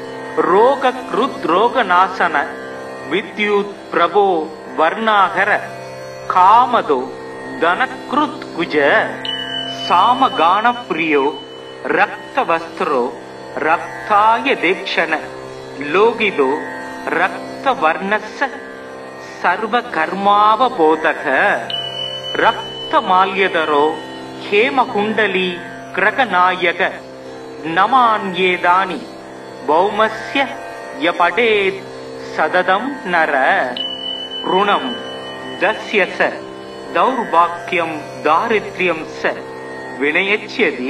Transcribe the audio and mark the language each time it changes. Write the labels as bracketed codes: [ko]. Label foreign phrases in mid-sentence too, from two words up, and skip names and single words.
[sa] रोगकृद्रोगनाशन विद्युत् प्रभो वर्णाकर कामदो धनकृत् कुज सामगानप्रियो रक्तवस्त्रो रक्ताय तेक्षण लोहितो रक्तवर्णस्स सर्व कर्मावबोधक रक्तमाल्यधरो हेमकुण्डली ग्रहनायक नमान्येदानि भौमस्य य पठेत् सततं नर ऋणं दस्य स दौर्भाग्यं दारिद्र्यं स विनयच्यति